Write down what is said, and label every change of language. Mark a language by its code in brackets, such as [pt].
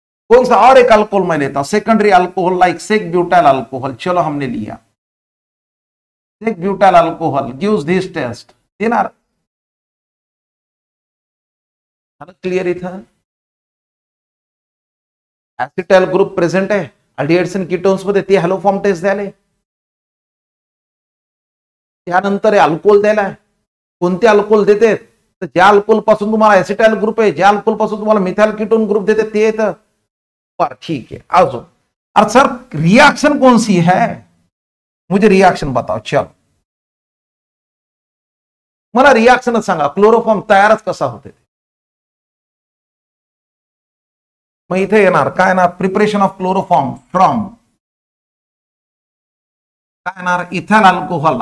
[hi] कौन सा और एक अल्कोहल मैं लेता हूं, secondary alcohol like sec butyl alcohol, चलो हमने लिया sec butyl alcohol [en] gives this test, [mr] देणार। क्लियर इथं एसिटाइल ग्रुप प्रेझेंट आहे अल्डिहाइड्स आणि कीटोन्स मध्ये, ती हॅलोफॉर्म टेस्ट द्याले। त्यानंतर अल्कोहोल द्यायला कोणते अल्कोहोल देते, तर ज्या अल्कोहोल पासून तुम्हाला एसिटाइल ग्रुप आहे, ज्या अल्कोहोल पासून तुम्हाला मिथाइल कीटोन ग्रुप देते ते येतं. [hi] पर ठीक है, अजून और सर रिएक्शन कौन सी है, मुझे रिएक्शन बताओ. [mr] चलो मला रिएक्शनच सांगा, क्लोरोफॉर्म तयारच कसा होते. मग इथे येणार काय येणार, [en] preparation of chloroform from [mr] काय येणार, इथाइल अल्कोहोल.